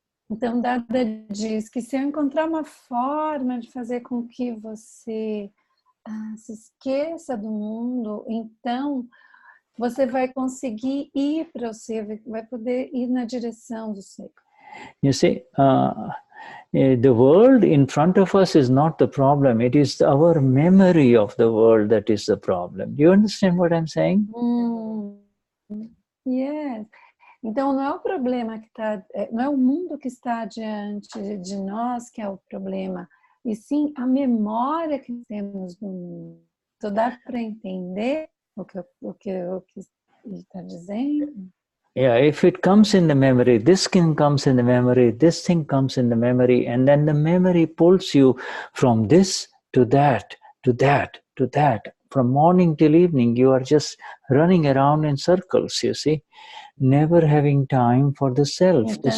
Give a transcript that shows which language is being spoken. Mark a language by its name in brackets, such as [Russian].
[Portuguese] Então, Dada diz que se eu encontrar uma forma de fazer com que você se esqueça do mundo, então você vai conseguir ir para o ser, vai poder ir na direção do ser. [English] You see, the world in front of us is not the problem. It is our memory of the world that is the problem. Do you understand what I'm saying? Yes. [Portuguese] Então, não é o problema que está, não é o mundo que está diante de nós que é o problema, e sim a memória que temos do mundo. Então, dá para entender o que ele está dizendo? [English] Yeah, if it comes in the memory, this thing comes in the memory, this thing comes in the memory, and then the memory pulls you from this to that, to that, to that. From morning till evening, you are just running around in circles, you see. Never having time for the self.